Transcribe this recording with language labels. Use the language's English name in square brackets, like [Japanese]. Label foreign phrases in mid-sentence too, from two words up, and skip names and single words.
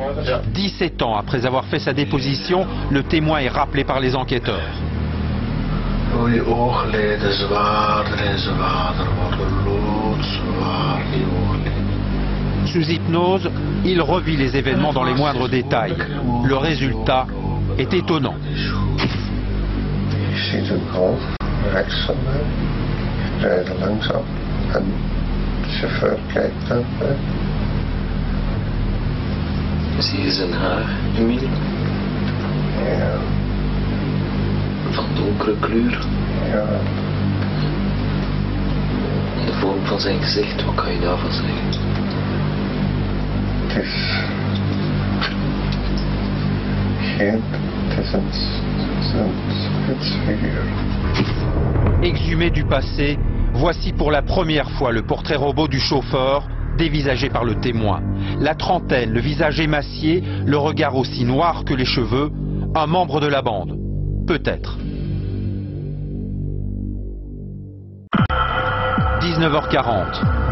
[French] 17 ans après avoir fait sa déposition, le témoin est rappelé par les enquêteurs. Sous hypnose, il revit les événements dans les moindres détails. Le résultat est étonnant. [Dutch] Je ziet een Golf rechts van mij, rijden langzaam en de chauffeur kijkt naar mij. Zie je zijn haar, Emile? Ja. Van donkere kleur? Ja. De vorm van zijn gezicht, wat kan je daarvan zeggen? Het is een spitsfiguur. [French] Exhumé du passé, voici pour la première fois le portrait robot du chauffeur, dévisagé par le témoin. La trentaine, le visage émacié, le regard aussi noir que les cheveux, un membre de la bande. Peut-être. 19h40.